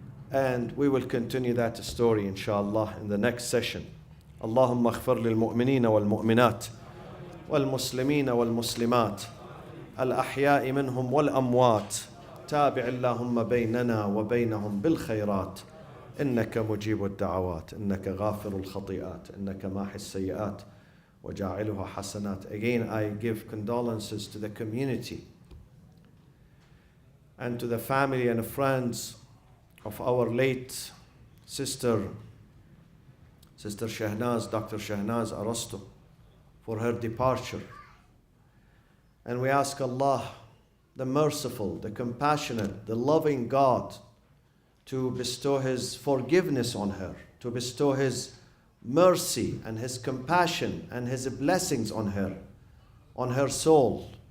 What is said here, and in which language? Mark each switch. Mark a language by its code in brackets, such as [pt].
[en] And we will continue that story inshallah in the next session. [ar] اللهم اغفر للمؤمنين والمؤمنات والمسلمين والمسلمات الأحياء منهم والأموات تابع اللهم بيننا وبينهم بالخيرات إنك مجيب الدعوات إنك غافر الخطيئات إنك ماحي السيئات وجاعلها حسنات. [en] Again, I give condolences to the community and to the family and friends of our late sister Shahnaz, Dr. Shahnaz Arasto, for her departure. And we ask Allah, the merciful, the compassionate, the loving God, to bestow His forgiveness on her, to bestow His mercy and His compassion and His blessings on her soul.